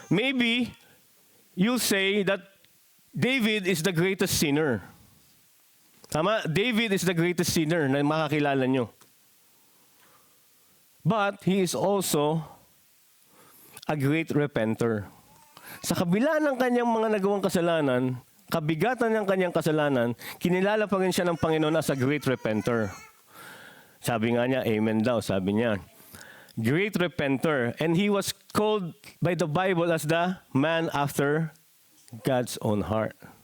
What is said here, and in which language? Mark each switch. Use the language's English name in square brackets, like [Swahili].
[English] Maybe you'll say that David is the greatest sinner. Tama? David is the greatest sinner [Filipino] na makakilala nyo. [English] But he is also a great repenter. [Filipino] Sa kabila ng kanyang mga nagawang kasalanan, kabigatan ng kanyang kasalanan, kinilala pa rin siya ng Panginoon [English] as a great repenter. [Filipino] Sabi nga niya, amen daw, sabi niya. [English] Great repenter. And he was called by the Bible as the man after God's own heart.